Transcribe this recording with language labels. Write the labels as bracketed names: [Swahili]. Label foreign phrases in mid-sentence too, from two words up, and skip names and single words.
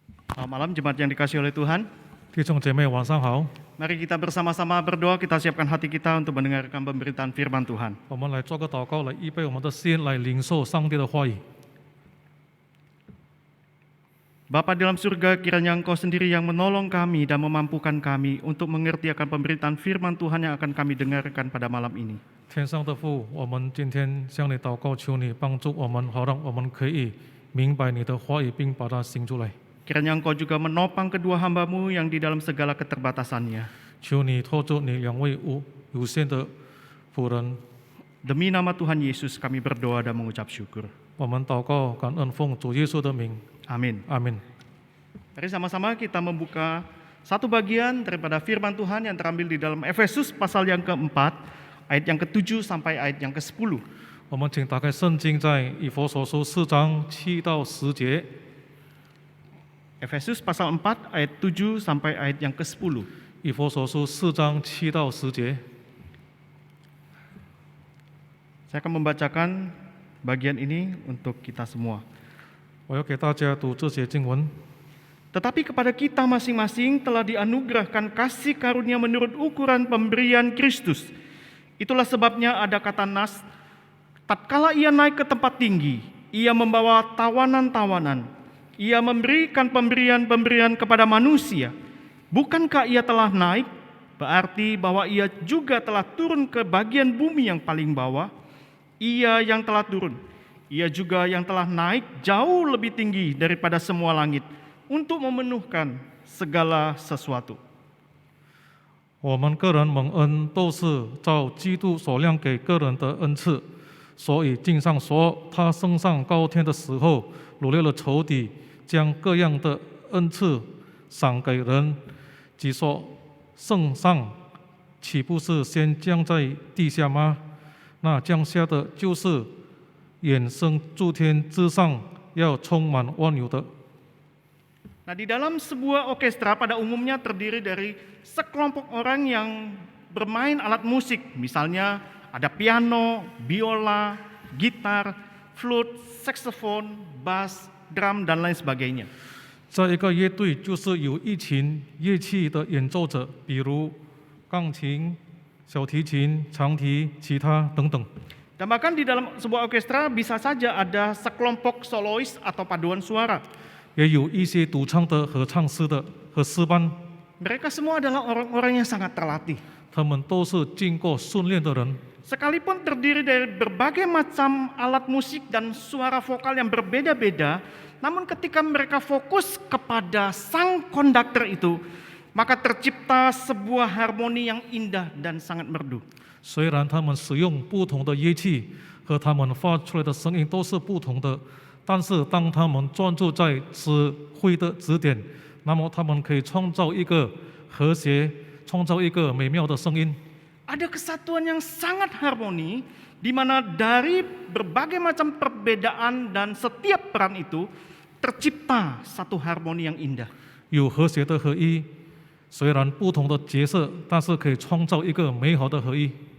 [Indonesian] Selamat malam jemaat yang dikasihi oleh Tuhan. [Chinese] 弟兄姐妹晚上好， [Indonesian] Mari kita bersama-sama berdoa, kita siapkan hati kita untuk mendengarkan pemberitaan firman Tuhan. [Chinese] 我们来做个祷告，来预备我们的心，来领受上帝的话语。 [Indonesian] Bapa di dalam surga, kiranya Engkau sendiri yang menolong kami dan memampukan kami untuk mengerti akan pemberitaan firman Tuhan yang akan kami dengarkan pada malam ini. [Chinese] 天上的父，我们今天向你祷告，求你帮助我们，好让我们可以明白你的话语，并把它行出来。 [Indonesian] Kiranya Engkau juga menopang kedua hamba-Mu yang di dalam segala keterbatasannya. [Chinese] 求你托住你两位有限的仆人， [Indonesian] Demi nama Tuhan Yesus kami berdoa dan mengucap syukur. [Chinese] 我们祷告，感恩奉主耶稣的名， [Indonesian] Amin. [Chinese] 阿门。 [Indonesian] Mari sama-sama kita membuka satu bagian daripada firman Tuhan yang terambil di dalam Efesus pasal yang keempat, ayat yang ke-7 sampai ayat yang ke-10. [Chinese] 我们请打开圣经，在以弗所书4章7到10节。 [Indonesian] Efesus pasal 4 ayat 7 sampai ayat yang ke-10. [Chinese] 以弗所书4章7到10节。 [Indonesian] Saya akan membacakan bagian ini untuk kita semua. [Chinese] 我要给大家读这节经文。 [Indonesian] Tetapi kepada kita masing-masing telah dianugerahkan kasih karunia menurut ukuran pemberian Kristus. Itulah sebabnya ada kata nas, tatkala ia naik ke tempat tinggi, ia membawa tawanan-tawanan. Ia memberikan pemberian-pemberian kepada manusia. Bukankah ia telah naik? Berarti bahwa ia juga telah turun ke bagian bumi yang paling bawah. Ia yang telah turun, ia juga yang telah naik jauh lebih tinggi daripada semua langit untuk memenuhkan segala sesuatu. [Chinese] 我们个人蒙恩都是照基督所量给个人的恩赐，所以经上说，他升上高天的时候，掳掠了仇敌，将各样的恩赐赏给人。即说圣上岂不是先降在地下吗？那降下的就是衍生诸天之上，要充满万有的。 [Indonesian] Nah, di dalam sebuah orkestra pada umumnya terdiri dari sekelompok orang yang bermain alat musik. Misalnya ada piano, biola, gitar, flute, saxophone, bass, drum, dan lain sebagainya. [Chinese] 在一个乐队，就是有一群乐器的演奏者，比如钢琴、小提琴、长笛、吉他等等。 [Indonesian] Dan bahkan di dalam sebuah orkestra bisa saja ada sekelompok solois atau paduan suara. [Chinese] 也有一些独唱的合唱师的和诗班， [Indonesian] Mereka semua adalah orang-orang yang sangat terlatih. [Chinese] 他们都是经过训练的人。 [Indonesian] Sekalipun terdiri dari berbagai macam alat musik dan suara vokal yang berbeda-beda, namun ketika mereka fokus kepada sang konduktor itu, maka tercipta sebuah harmoni yang indah dan sangat merdu. [Chinese] 虽然他们使用不同的乐器，和他们发出来的声音都是不同的，但是当他们专注在指挥的指点，那么他们可以创造一个和谐，创造一个美妙的声音。 [Indonesian] Ada kesatuan yang sangat harmoni, di mana dari berbagai macam perbedaan dan setiap peran itu tercipta satu harmoni yang indah. [Chinese] 有和谐的合一，虽然不同的角色，但是可以创造一个美好的合一。